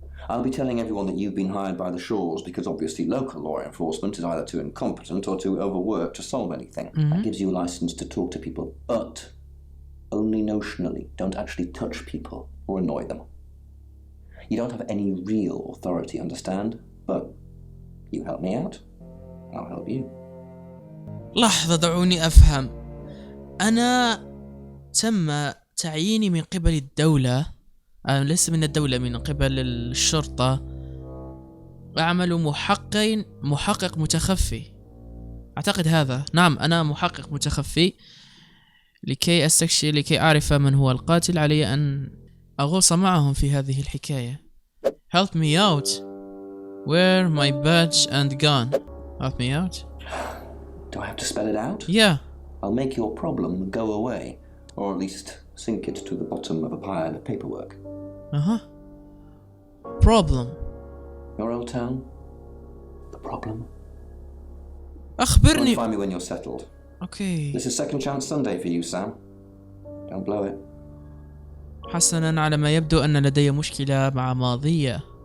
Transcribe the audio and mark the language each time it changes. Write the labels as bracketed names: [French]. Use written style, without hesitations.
[English] I'll be telling everyone that you've been hired by the Shaws because obviously local law enforcement is either too incompetent or too overworked to solve anything. That gives you a license to talk to people, but only notionally. Don't actually touch people or annoy them. You don't have any real authority, understand? But you help me out, I'll help you. [Arabic] لحظة دعوني أفهم. أنا تم تعييني من قبل الدولة، ليس من الدولة، من قبل الشرطة، أعمل محقق متخفي. أعتقد هذا. نعم، أنا محقق متخفي. لكي أعرف من هو القاتل علي أن أغوص معهم في هذه الحكاية. [English] Help me out. Where my badge and gun? Help me out. Do I have to spell it out? Yeah. I'll make your problem go away, or at least sink it to the bottom of a pile of paperwork. Problem. Your old town? The problem? [Arabic] أخبرني. [English] Find me when you're settled. Okay. This is second chance Sunday for you, Sam. Don't blow it. [Arabic] حسنا، على ما يبدو أن لدي مشكلة مع ماضية.